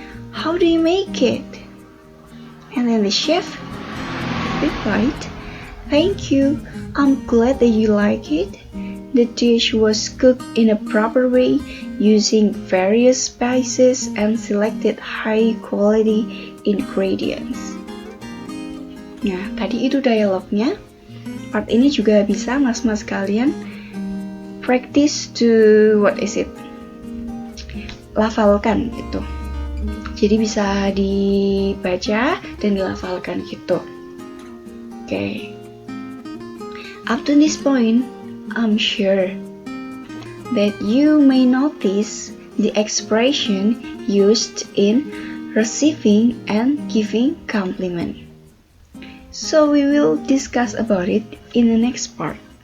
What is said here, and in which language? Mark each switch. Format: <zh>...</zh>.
<en>How do you make it? And then the chef replied, thank you, I'm glad that you like it. The dish was cooked in a proper way using various spices and selected high quality ingredients.</en> <id>Nah, tadi itu dialognya. Part ini juga bisa mas-mas kalian</id> <en>practice to</en> <id>lafalkan gitu. Jadi bisa dibaca dan dilafalkan gitu.</id> <en>Okay. Up to this point, I'm sure that you may notice the expression used in receiving and giving compliment. So we will discuss about it in the next part.</en>